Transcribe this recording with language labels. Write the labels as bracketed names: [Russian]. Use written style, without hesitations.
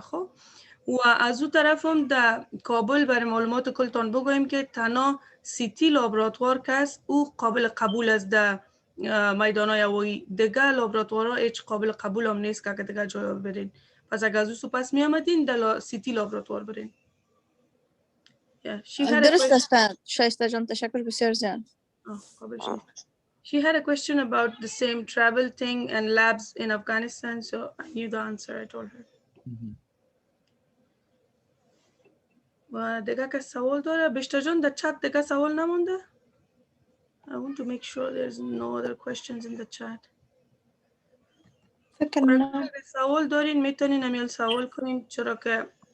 [Persian] خب و از او طرف هم در کابل برای معلومات کلتان بگویم که تنها سیتی لابراتوار که است او قابل قبول است در میدانای هوایی. دیگه لابراتوارها هیچ قابل قبول هم نیست که دیگه جای برین. پس اگر از او پس می آمدین در سیتی لابراتوار برین. درست است شایسته جان، تشکر بسیار زیاد. [English] She had a question about the same travel thing and labs in Afghanistan, so I knew the answer. I told her. [Persian] و دیگه که سوال داره بیشتر جان در چت دیگه سوال نمونده؟ [English] I want to make sure there's no other questions in the chat. [Persian] فکر نه. سوال دارین میتونین امیل سوال کنین چرا که